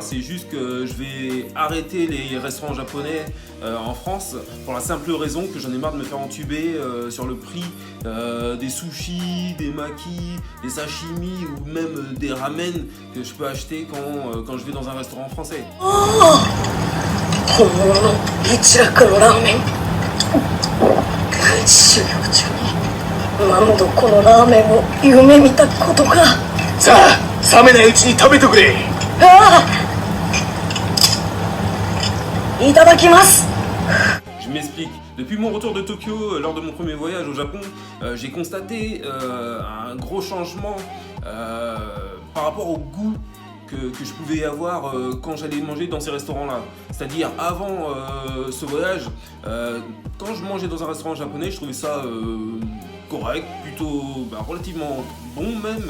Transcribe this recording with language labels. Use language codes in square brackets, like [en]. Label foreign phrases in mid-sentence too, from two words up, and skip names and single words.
[fr] C'est juste que je vais arrêter les restaurants japonais en France pour la simple raison que j'en ai marre de me faire entuber sur le prix des sushis, des makis, des sashimi ou même des ramen que je peux acheter quand je vais dans un restaurant français. [ja] 本物の一楽のラーメン修行中に何度このラーメンを夢見たことか。さあ、冷めないうちに食べてくれ。ああ、いただきます。 [fr] Je m'explique. Depuis mon retour de Tokyo, lors de mon premier voyage au Japon, j'ai constaté un gros changement par rapport au goût que je pouvais avoir quand j'allais manger dans ces restaurants-là. C'est-à-dire, avant ce voyage, quand je mangeais dans un restaurant japonais, je trouvais ça correct, plutôt relativement bon même.